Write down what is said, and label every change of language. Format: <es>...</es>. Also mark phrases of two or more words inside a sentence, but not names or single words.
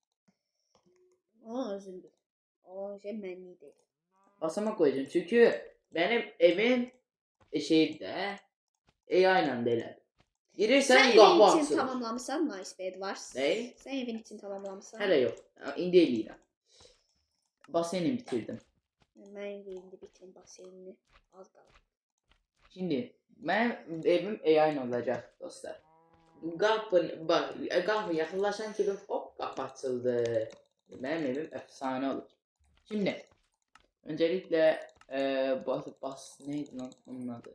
<az>Aa özün bil. O şey mənlik deyil.</az> <tr>Basamak koyacağım çünkü benim evim şeyde aynen değil.</tr> <az>Girirsen Sən</az> <tr>kapı evin için açılır.</tr> <az>tamamlamısan Nice Bed var.</az> <tr>Ne?</tr> <az>Sən evin için tamamlamısan.</az> <tr>Hele yok.</tr> <az>İndi eləyirəm. Baseni bitirdim. Mən indi bitirim baseynini. Az qalır.</az> <tr>Şimdi benim evim aynen olacak dostlar. Kapı yakınlaşan gibi hop kapı açıldı. Benim evim efsane olur. Şimdi öncelikle bas neydi lan onun adı?</tr>